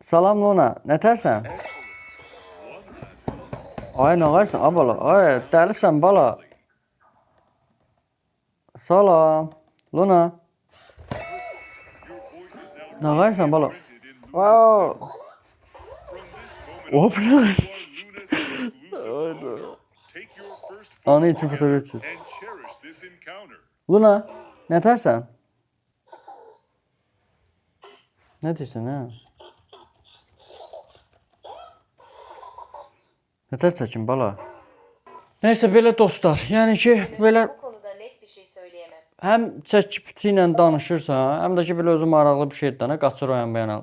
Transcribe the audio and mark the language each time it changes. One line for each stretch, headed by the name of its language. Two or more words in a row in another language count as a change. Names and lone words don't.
Azerbaijani: Salam Luna, nətərsən? Ay, nə qarsan? A, bala, ay, dəlisən, bala. Salam, Luna. Nə qarsan, bala? Wow. Hop, nə qarsan?
English: Take your first
Turkish: Anı için fotoğraf çək.
English: and cherish this encounter.
Azerbaijani: Luna, nətərsən? Nə deyirsən, hə? Nətər çəkin, bala? Nəysə, belə dostlar, yəni ki, belə
Turkish: Bu konuda net bir şey söyleyemem.
Azerbaijani: həm ChatGPT ilə danışırsan, həm də ki, belə özü maraqlı bir şey dənə qaçır o yan bayana.